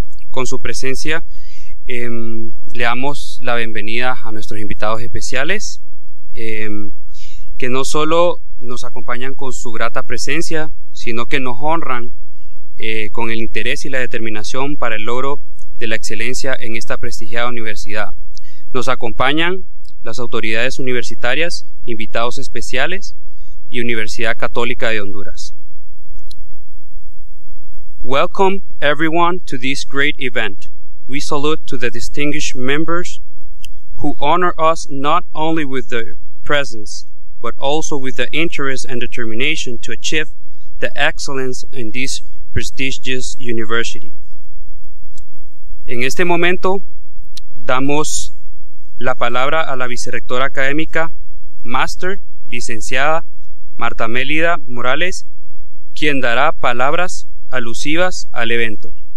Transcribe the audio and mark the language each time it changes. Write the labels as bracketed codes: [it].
[es] Con su presencia le damos la bienvenida a nuestros invitados especiales, que no solo nos acompañan con su grata presencia, sino que nos honran con el interés y la determinación para el logro de la excelencia en esta prestigiada universidad. Nos acompañan las autoridades universitarias, invitados especiales y Universidad Católica de Honduras. [en] Welcome everyone to this great event. We salute to the distinguished members who honor us not only with their presence, but also with the interest and determination to achieve the excellence in this prestigious university. [es] En este momento damos la palabra a la vicerrectora académica, máster, licenciada Marta Mélida Morales, quien dará palabras alusivas al evento.